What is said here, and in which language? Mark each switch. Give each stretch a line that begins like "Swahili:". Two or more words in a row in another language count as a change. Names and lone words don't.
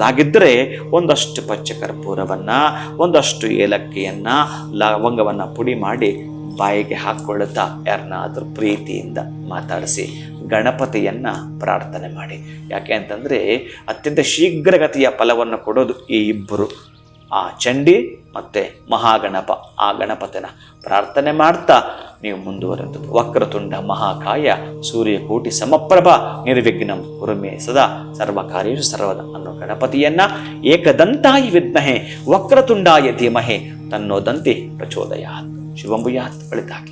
Kannada: ಹಾಗಿದ್ದರೆ ಒಂದಷ್ಟು ಪಚ್ಚಕರ್ಪೂರವನ್ನು, ಒಂದಷ್ಟು ಏಲಕ್ಕಿಯನ್ನು, ಲವಂಗವನ್ನು ಪುಡಿ ಮಾಡಿ ಬಾಯಿಗೆ ಹಾಕ್ಕೊಳ್ಳುತ್ತಾ ಯಾರನ್ನಾದರೂ ಪ್ರೀತಿಯಿಂದ ಮಾತಾಡಿಸಿ ಗಣಪತಿಯನ್ನು ಪ್ರಾರ್ಥನೆ ಮಾಡಿ. ಯಾಕೆ ಅಂತಂದರೆ ಅತ್ಯಂತ ಶೀಘ್ರಗತಿಯ ಫಲವನ್ನು ಕೊಡೋದು ಈ ಇಬ್ಬರು, ಆ ಚಂಡಿ ಮತ್ತು ಮಹಾಗಣಪ. ಆ ಗಣಪತಿನ ಪ್ರಾರ್ಥನೆ ಮಾಡ್ತಾ ನೀವು ಮುಂದುವರೆದು
Sanskrit: ವಕ್ರತುಂಡ ಮಹಾಕಾಯ ಸೂರ್ಯಕೋಟಿ ಸಮಪ್ರಭ ನಿರ್ವಿಘ್ನಂ ಕುರುಮೇ ಸದಾ ಸರ್ವಕಾರ್ಯೇಷು ಸರ್ವದಾ
Kannada: ಅನ್ನೋ ಗಣಪತಿಯನ್ನು
Sanskrit: ಏಕದಂತಾಯ ವಿದ್ಮಹೆ ವಕ್ರತುಂಡಾಯ ಧೀಮಹಿ ತನ್ನೋ ದಂತಿ ಪ್ರಚೋದಯಾತ್. ಶುಭಂ ಭೂಯಾತ್. ಒಳಿತಾಗಲಿ.